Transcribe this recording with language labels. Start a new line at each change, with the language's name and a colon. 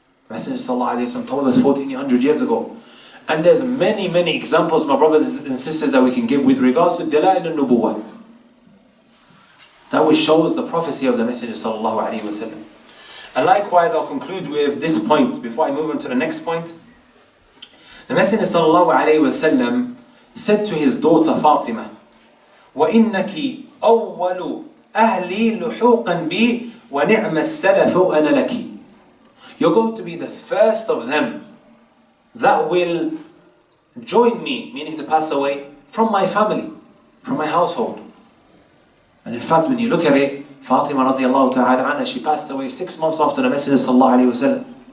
English: Messenger ﷺ told us 1400 years ago. And there's many, many examples, my brothers and sisters, that we can give with regards to Dalail al-Nubuwwah. That which shows the prophecy of the Messenger ﷺ. And likewise, I'll conclude with this point before I move on to the next point. The Messenger ﷺ said to his daughter Fatima,
Arabic: وَإِنَّكِ أَوَّلُ أَهْلِي لُحُوقًا بِي وَنِعْمَ السَّلَفُ أَنَا لَكِ.
English: You're going to be the first of them that will join me, meaning to pass away, from my family, from my household. And in fact, when you look at it, Fatima radiallahu ta'ala anha, she passed away 6 months after the Messenger sallallahu alayhi wa sallam.